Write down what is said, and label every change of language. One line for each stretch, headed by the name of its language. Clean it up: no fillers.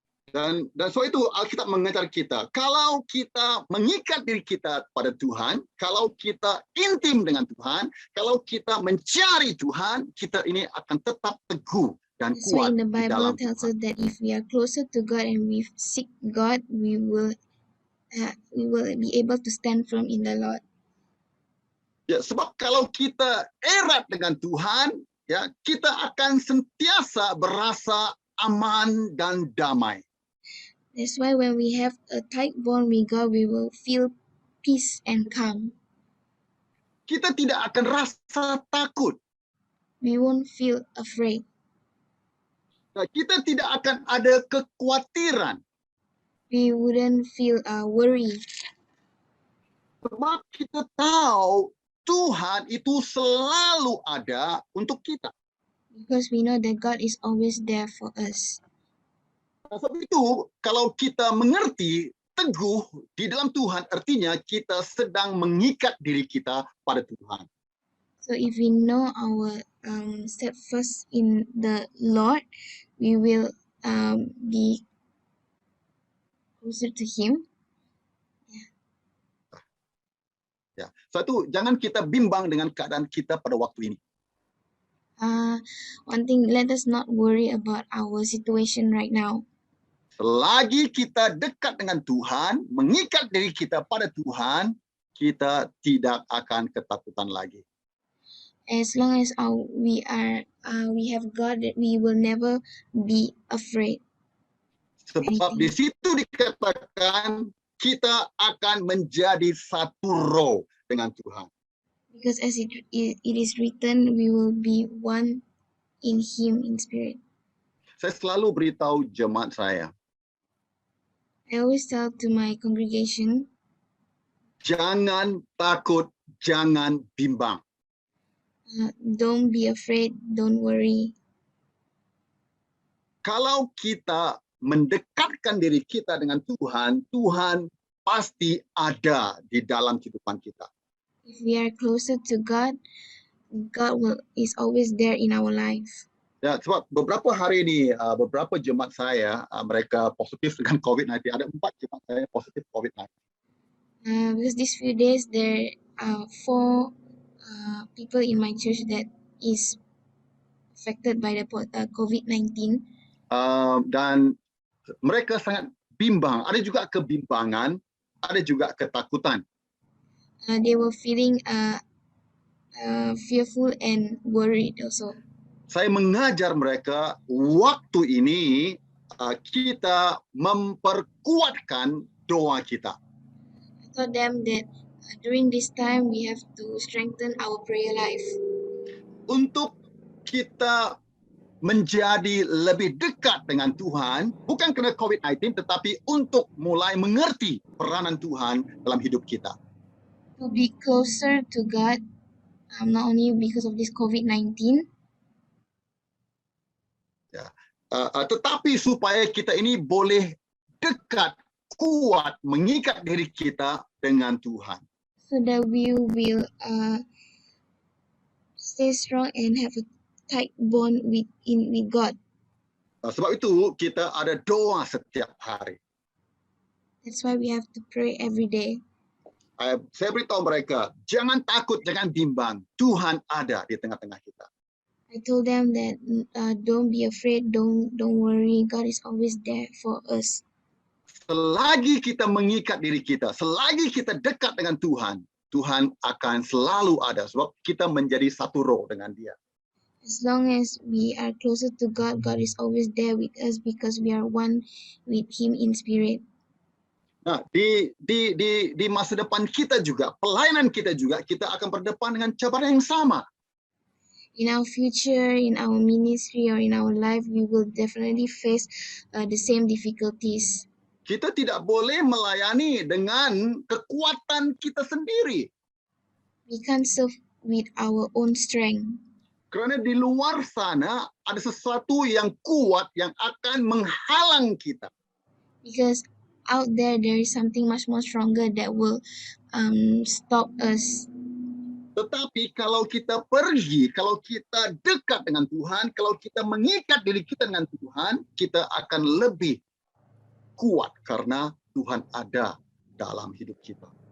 Malay: Dan sebab itu Alkitab mengajar kita, kalau kita mengikat diri kita pada Tuhan, kalau kita intim dengan Tuhan, kalau kita mencari Tuhan, kita ini akan tetap teguh dan
English: That's why
Malay: kuat
English: in the
Malay: di
English: Bible
Malay: dalam
English: tells
Malay: Tuhan.
English: us that if we are closer to God and we seek God, we will be able to stand firm in the Lord.
Malay: Ya, sebab kalau kita erat dengan Tuhan, ya, kita akan sentiasa berasa aman dan damai.
English: That's why when we have a tight bond with God, we will feel peace and calm.
Malay: Kita tidak akan rasa takut.
English: We won't feel afraid.
Malay: Kita tidak akan ada kekhawatiran.
English: We wouldn't feel worried.
Malay: Sebab kita tahu Tuhan itu selalu ada untuk kita.
English: Because we know that God is always there for us.
Malay: Sebab itu, kalau kita mengerti teguh di dalam Tuhan, artinya kita sedang mengikat diri kita pada Tuhan.
English: So if we know our steadfast in the Lord, we will be closer to Him.
Malay: Ya, satu, jangan kita bimbang dengan keadaan kita pada waktu ini.
English: One thing, let us not worry about our situation right now.
Malay: Selagi kita dekat dengan Tuhan, mengikat diri kita pada Tuhan, kita tidak akan ketakutan lagi.
English: As long as we have God, that we will never be afraid.
Malay: Sebab di situ dikatakan kita akan menjadi satu roh dengan Tuhan.
English: Because as it is written, we will be one in Him in spirit.
Malay: Saya selalu beritahu jemaat saya,
English: I always tell to my congregation,
Malay: jangan takut, jangan bimbang.
English: don't be afraid, don't worry.
Malay: Kalau kita mendekatkan diri kita dengan Tuhan, Tuhan pasti ada di dalam kehidupan kita.
English: If we are closer to God, God is always there in our life.
Malay: Ya, sebab beberapa hari ini, beberapa jemaat saya, mereka positif dengan COVID-19. Ada 4 jemaat saya positif COVID-19.
English: Because these few days, there are 4 people in my church that is affected by the COVID-19.
Malay: Dan mereka sangat bimbang. Ada juga kebimbangan, ada juga ketakutan.
English: They were feeling fearful and worried also.
Malay: Saya mengajar mereka waktu ini kita memperkuatkan doa kita.
English: I told them that during this time we have to strengthen our prayer life.
Malay: Untuk kita menjadi lebih dekat dengan Tuhan, bukan kerana COVID-19, tetapi untuk mulai mengerti peranan Tuhan dalam hidup kita.
English: To be closer to God, not only because of this COVID-19,
Malay: tetapi supaya kita ini boleh dekat, kuat, mengikat diri kita dengan Tuhan.
English: so that we will stay strong and have a tight bond with God.
Malay: Sebab itu kita ada doa setiap hari.
English: That's why we have to pray every day.
Malay: Saya beritahu mereka, jangan takut, jangan bimbang. Tuhan ada di tengah-tengah kita.
English: I told them that don't be afraid, don't worry. God is always there for us.
Malay: selagi kita mengikat diri kita, selagi kita dekat dengan Tuhan, Tuhan akan selalu ada sebab kita menjadi satu roh dengan Dia.
English: As long as we are closer to God, God is always there with us because we are one with Him in spirit.
Malay: Nah, di masa depan kita juga, pelayanan kita juga, kita akan berdepan dengan cabaran yang sama.
English: In our future, in our ministry, or in our life, we will definitely face the same difficulties.
Malay: Kita tidak boleh melayani dengan kekuatan kita sendiri.
English: We can't serve with our own strength.
Malay: Kerana di luar sana ada sesuatu yang kuat yang akan menghalang kita.
English: Because out there is something much more stronger that will stop us.
Malay: Tetapi kalau kita pergi, kalau kita dekat dengan Tuhan, kalau kita mengikat diri kita dengan Tuhan, kita akan lebih kuat karena Tuhan ada dalam hidup kita.